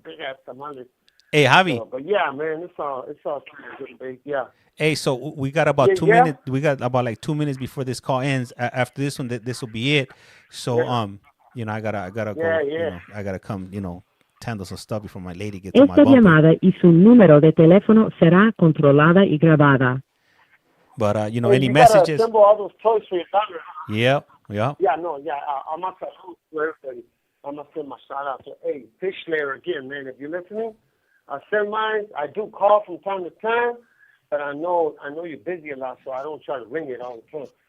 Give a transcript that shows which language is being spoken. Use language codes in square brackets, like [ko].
[en] Big ass tamales. Hey, Javi. But yeah, man, it's all good, babe. Yeah. Hey, so we got about 2 minutes. We got about like 2 minutes before this call ends. After this one, this will be it. So I gotta go. Yeah. I gotta come. Handle some stuff before my lady gets on my [es] Esta [en] bumper. [es] llamada y su número de teléfono será controlada y grabada. [en] But any messages? Assemble all those toys for your daughter. Yeah. Yeah, no, yeah. I'm gonna tell everybody. I'm gonna send my shout out to Fish Slayer again, man. If you're listening, I send mine. I do call from time to time, but I know you're busy a lot, so I don't try to ring it all the time.